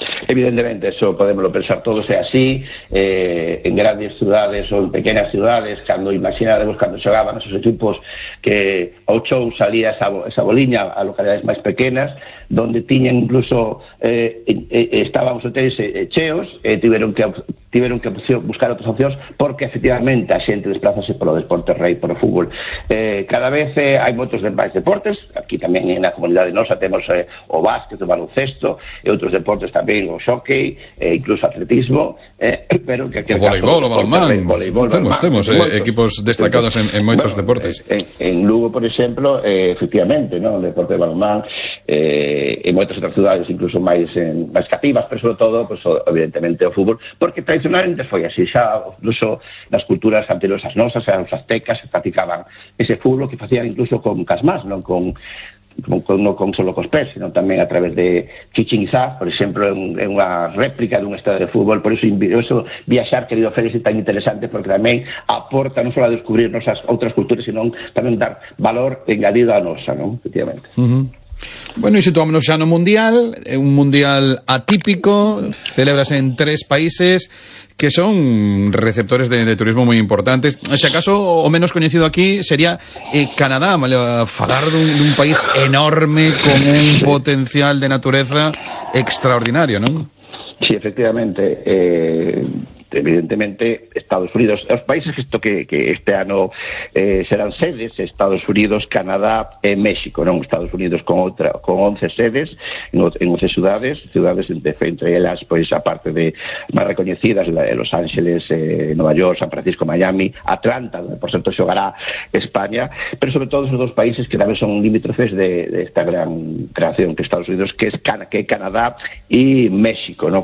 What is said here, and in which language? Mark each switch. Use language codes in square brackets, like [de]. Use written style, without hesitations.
[es] Evidentemente, eso podemos pensar todo sea así, en grandes ciudades o en pequeñas ciudades, cuando imaginábamos, cuando llegaban esos equipos, que ocho salía esa boliña a localidades [gl] máis pequenas, donde tiñen incluso, estaban os hoteles cheos, tiveron que buscar outras opcións, porque efectivamente a xente desplazase polo deporte rei, polo fútbol. Cada vez hai moitos de máis deportes, aquí tamén na comunidade nosa temos o básquet, o baloncesto, e outros deportes tamén, o xockey, incluso atletismo, pero que aquel caso... O voleibol, balonmán, equipos destacados en moitos bueno, deportes. En Lugo, por exemplo, efectivamente, ¿no? El deporte de balonmán, en moitas outras ciudades incluso máis cativas, pero sobre todo, pues, evidentemente, o fútbol, porque tradicionalmente foi así, xa incluso nas culturas anteriores as nosas, xa os aztecas practicaban ese fútbol que facían incluso con casmas, non con solo cos pés, sino tamén a través de Chichén Itzá, por exemplo, é unha réplica dun estado de fútbol. Por iso eso viaxar, querido Félix, é tan interesante, porque tamén aporta non só a descubrir nosas outras culturas, sino tamén dar valor engadido a nosa, non? Efectivamente. Uh-huh. [es] Bueno, y situámonos ya en un mundial atípico, celebrase en tres países que son receptores de turismo muy importantes. Si acaso, o menos conocido aquí, sería Canadá, ¿vale? [gl] Falar de un país enorme con un potencial de naturaleza extraordinario, ¿no? [es] Sí, efectivamente. [gl] Evidentemente Estados Unidos, os países esto que este ano serán sedes, Estados Unidos, Canadá e México, non? [es] Estados Unidos con 11 sedes en 11 ciudades entre ellas, pues, aparte de más reconocidas, Los Ángeles, Nueva York, San Francisco, Miami, Atlanta, donde por cierto xogará España, pero sobre todo esos dos países que también son limítrofes de esta gran creación que Estados Unidos, que es Canadá y México, ¿no?